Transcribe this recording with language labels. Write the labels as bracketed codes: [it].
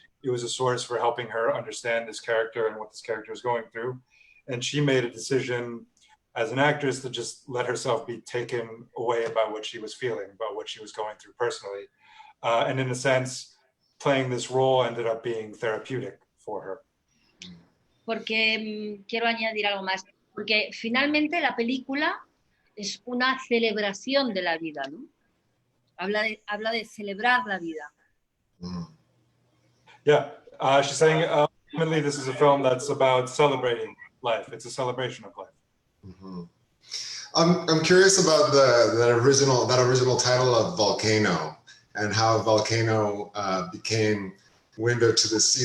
[en] It was a source for helping her understand this character and what this character was going through. And she made a decision as an actress to just let herself be taken away by what she was feeling, about what she was going through personally. And in a sense, playing this role ended up being therapeutic for her. [es] Porque quiero añadir algo más, porque finalmente la película es una celebración de la vida, ¿no? Habla de celebrar la vida. [en] Yeah, she's saying ultimately this is a film that's about celebrating life. It's a celebration of life. Mm-hmm. I'm curious about that original title of Volcano and how Volcano became Window to the Sea.